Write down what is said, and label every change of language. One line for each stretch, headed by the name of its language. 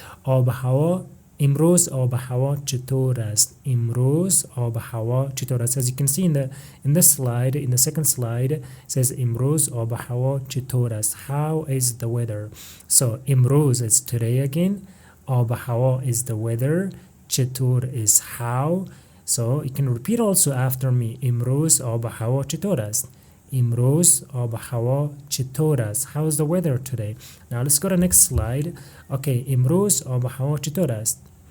Persian: آب و هوا, امروز آب و هوا چطور است? امروز آب و هوا چطور است?
English: As you can see in the slide, in the second slide, it says
Persian: امروز آب و هوا چطور است?
English: How is the weather? So امروز is today again. آب و هوا is the weather. چطور is how. So you can repeat also after me.
Persian: امروز آب و هوا چطور است? امروز آب و هوا چطور است?
English: How is the weather today? Now let's go to the next slide.
Persian: Okay, امروز آب و هوا چطور است?